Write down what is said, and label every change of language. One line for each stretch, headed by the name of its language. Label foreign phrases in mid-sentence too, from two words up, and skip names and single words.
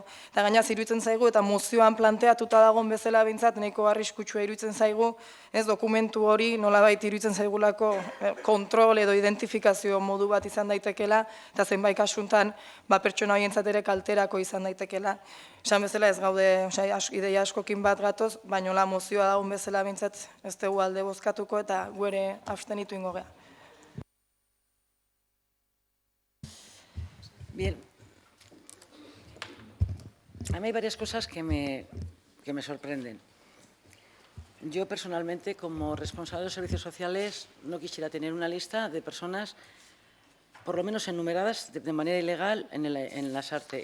Basque: Eta gainaz iruditzen zaigu eta mozioan planteatuta dagoen bezala bintzat nahiko arriskutsua iruditzen zaigu, ez dokumentu hori nolabait iruditzen zaigulako kontrol edo identifikazio modu bat izan daitekela, eta zenbait kasuntan pertsona horientzat ere kalterako izan daitekela. Esan bezala ez gaude ideia askokin bat gatoz, baina la mozioa dagoen bezala bintzat ez dugu alde bozkatuko eta gu ere abstenitu ingo geha.
Spanish: Bien, a mí hay varias cosas que me sorprenden. Yo personalmente, como responsable de servicios sociales, no quisiera tener una lista de personas por lo menos enumeradas de manera ilegal en la SARTE.